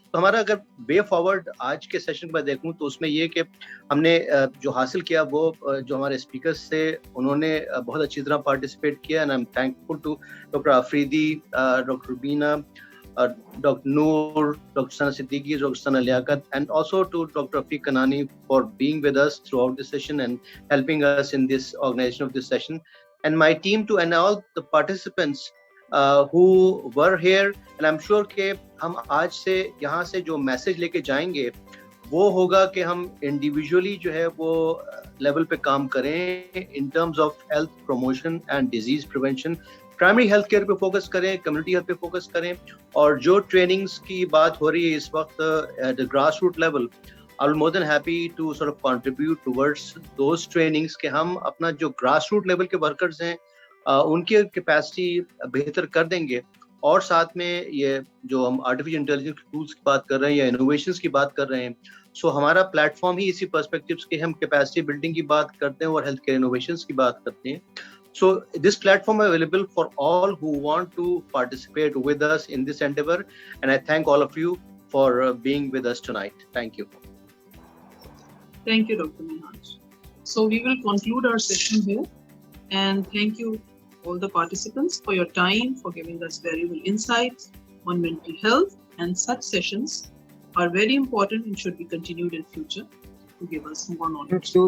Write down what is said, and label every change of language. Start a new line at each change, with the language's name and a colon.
Urdu: تو ہمارا اگر وے فارورڈ آج کے سیشن میں دیکھوں تو اس میں یہ کہ ہم نے جو حاصل کیا وہ جو ہمارے اسپیکرز تھے انہوں نے بہت اچھی طرح پارٹیسپیٹ کیا,
English: and I am thankful to
Urdu: doctor Afridi, doctor بینا, doctor Noor, doctor Sana Siddiqui, doctor Sana Liaquat,
English: and also to Dr. Afiq Kanani for being with us throughout this session and helping us in this organization of this session, and my team too, and all the participants who were here. And I'm sure
Urdu: کہ ہم آج سے یہاں سے جو message لے کے جائیں گے وہ ہوگا کہ ہم انڈیویجولی جو ہے وہ لیول پہ کام کریں
English: In terms of health promotion and disease prevention.
Urdu: Primary health care پہ فوکس کریں, کمیونٹی ہیلتھ پہ فوکس کریں, اور جو ٹریننگز کی بات ہو رہی ہے اس وقت
English: at grass root level, I'll be more than happy to sort of contribute towards those trainings
Urdu: کہ ہم اپنا جو گراس روٹ لیول کے ورکرز ہیں ان کی کیپیسٹی بہتر کر دیں گے, اور ساتھ میں یہ جو ہم آرٹیفیشیل انٹیلیجنس ٹولس کی بات کر رہے ہیں یا انوویشنس کی بات کر رہے ہیں, سو ہمارا پلیٹ فارم ہی اسی پرسپیکٹیوز کے ہم کیپیسٹی بلڈنگ کی بات کرتے ہیں اور ہیلتھ کیئر انوویشنس کی بات کرتے ہیں.
English: So this platform is available for all who want to participate with us in this endeavor, and I thank all of you for being with us tonight. Thank you. Thank you, Dr. Minhaj. So we will conclude our session here, and thank you all the participants for your time, for giving us valuable insights on mental health, and such sessions are very important and should be continued in future to give us more knowledge.